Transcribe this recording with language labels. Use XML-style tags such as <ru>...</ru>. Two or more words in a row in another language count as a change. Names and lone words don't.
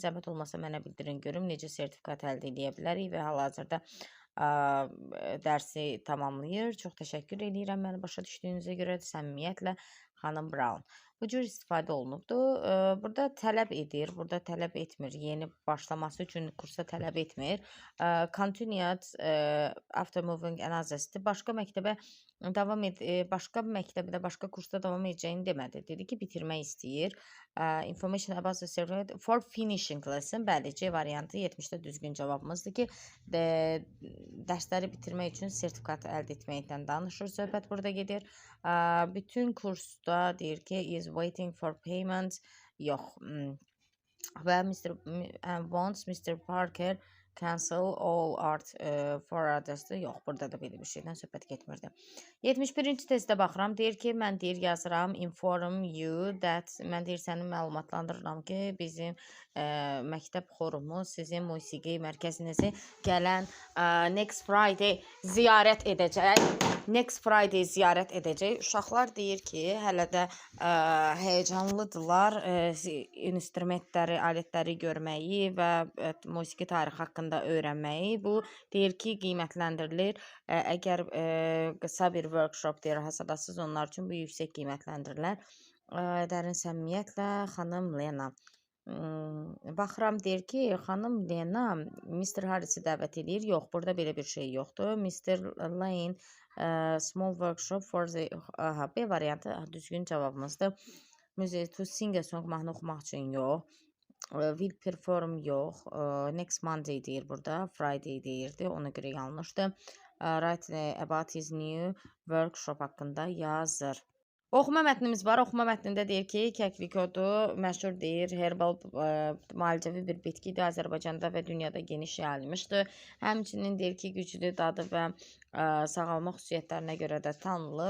<az>Zəhmət olmasa mənə bildirin görüm necə sertifikat əldə edə bilərik və hal-hazırda dərsi tamamlayır. Çox təşəkkür edirəm məni başa düşdüyünüzə görə, səmimiyyətlə xanım Brown. Bu cür istifadə olunubdur. Burada tələb edir, burada tələb etmir. Yeni başlaması üçün kursa tələb etmir.</az> <en>Continued after moving another</en> <az>başqa məktəbə davam başqa məktəbdə, başqa kursda davam edəcəyini demədi. Dedi ki, bitirmək istəyir.</az> <en>Information about the certificate for finishing lesson.</en> <az>Bəli, C variantı 70-də düzgün cavabımızdır ki, dərsləri bitirmək üçün sertifikat əldə etməkdən danışır. Söhbət burada gedir. Bütün kursda deyir ki,</az> <en>is waiting for payment.</en> <az>Yox.</az> <en>Və wants Mr. Parker cancel all art for others-dır.</en> <az>Yox, burada da belə bir şeydən söhbət getmirdi. 71-ci testdə baxıram. Deyir ki, mən deyir yazıram</az> <en>inform you that</en> <az>mən deyir səni məlumatlandırıram ki, bizim məktəb xorumu sizin musiqi mərkəzinizi gələn</az> <en>next Friday</en> <az>ziyarət edəcək.</az> <en>Next Friday</en> <az>ziyarət edəcək. Uşaqlar deyir ki, hələ də heyecanlıdırlar instrumentləri, alətləri görməyi və musiqi tarixi haqqında öyrənməyi. Bu deyir ki, qiymətləndirilir. Əgər qısa bir workshop deyir hazırlasınız, onlar üçün bu yüksək qiymətləndirilər. Dərin səmimiyyətlə xanım Lena. Baxıram deyir ki, xanım Lena Mr. Harris'i dəvət edir. Yox, burada belə bir şey yoxdur.</az> <en>Mr. Lane small workshop for the B</en> <az>variantı düzgün cavabımızdır.</az> <en>Music to sing a song</en> <az>mahnı oxumaq üçün yox.</az> <en>Will perform yox. Next Monday</en> <az>deyir burada. Friday deyirdi. Ona görə yanlışdır.</az> <en>Write about his new workshop</en> <az>haqqında yazır. Oxuma mətnimiz var. Oxuma mətnində deyir ki, kəklik otu məşhur deyir, herbal müalicəvi bir bitkidir. Azərbaycanda və dünyada geniş yayılmışdır. Həmçinin deyir ki, güclü dadı və sağalma xüsusiyyətlərinə görə də tanınır.</az>